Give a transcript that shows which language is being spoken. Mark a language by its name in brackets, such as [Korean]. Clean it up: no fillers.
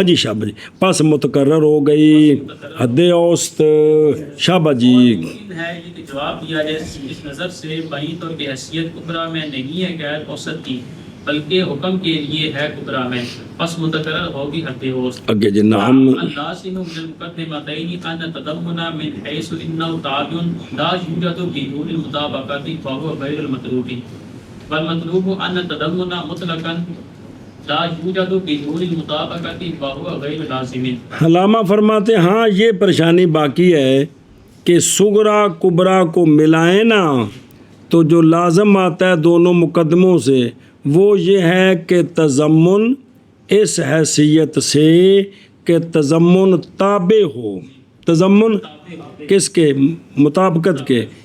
[Urdu] ہاں جی شابہ جی، پس متقرر ہو گئی حد اوسط. شابہ جی ممکن ہے یہ کہ جواب دیا جائے اس نظر سے بائیں طور کی حیثیت کبرا میں نہیں ہے قید اوسط کی، بلکہ حکم کے لیے ہے کبرا میں، پس متقرر ہوگی حد اوسط. اگے جی نعم [Arabic] اللازم من المقدمتین ان تضمن من حیث انه تابع لا یوجد بدون المطابقۃ فهو غیر المطلوب، والمطلوب ان تضمن مطلقا لا یوجد بدون المطابقۃ فهو غیر لازم. [Urdu] علامہ فرماتے ہیں ہاں یہ پریشانی باقی ہے کہ صغرا کبرا کو ملائیں نا تو جو لازم آتا ہے دونوں مقدموں سے وہ یہ ہے کہ تضمن اس حیثیت سے کہ تضمن تابع ہو، تضمن کس کے؟ مطابقت کے.